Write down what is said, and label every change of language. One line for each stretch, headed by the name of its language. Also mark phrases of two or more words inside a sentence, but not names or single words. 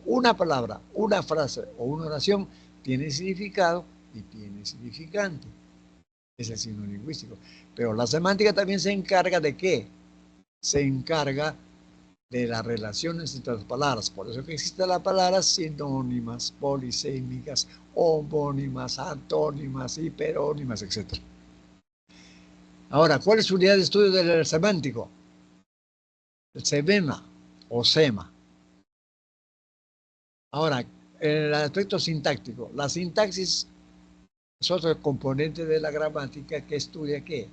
Spanish: Una palabra, una frase o una oración tiene significado y tiene significante. Es el signo lingüístico. Pero la semántica también se encarga de ¿qué? Se encarga de las relaciones entre las palabras. Por eso que existen las palabras sinónimas, polisémicas, homónimas, antónimas, hiperónimas, etc. Ahora, ¿cuál es su unidad de estudio del semántico? El semema o sema. Ahora, el aspecto sintáctico. La sintaxis es otro componente de la gramática que estudia ¿qué?